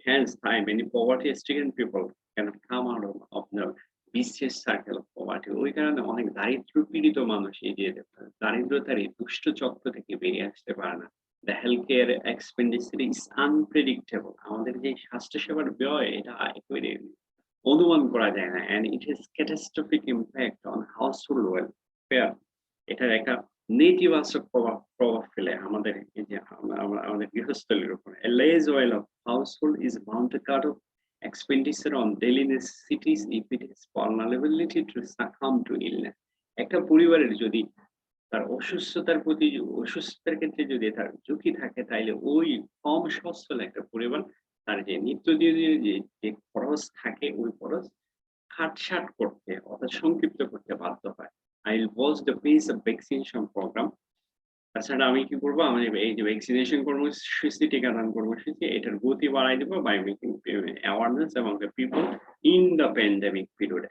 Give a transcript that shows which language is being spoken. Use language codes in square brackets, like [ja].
[en] Hence, many poverty-stricken people cannot come out of the vicious circle of poverty. [bn] ওই কারণে অনেক দারিদ্র পীড়িত মানুষ এই যে দারিদ্রতার এই দুষ্ট চক্র থেকে বেরিয়ে আসতে পারে না। [en] The healthcare expenditure is unpredictable. [bn] আমাদের যে স্বাস্থ্য সেবার ব্যয় এটা একেবারে অনুমান করা যায় না, [en] and it has catastrophic impact on household welfare. [bn] এটার একটা নেতিবাচক প্রভাব ফেলে আমাদের এই যে আমাদের গৃহস্থলীর উপর। [en] A less oil of household is bound to cut off expenditure on daily necessities if it has vulnerability to succumb to illness. [bn] একটা পরিবারের যদি তার অসুস্থতার ক্ষেত্রে যদি তার ঝুঁকি থাকে, তাইলে ওই কম সচ্ছল একটা পরিবার তার যে নিত্যদিনের যে খরচ থাকে ওই খরচ খাটছাট করতে অর্থাৎ সংক্ষিপ্ত করতে বাধ্য হয়। [en] I will watch the pace of vaccination program. [bn] তাছাড়া আমি কি করবো, আমি এই যে ভ্যাকসিনেশন কর্মসূচি, টিকাদান কর্মসূচি, এটার গতি বাড়াই দেবো [en] By making awareness among the people in the pandemic period.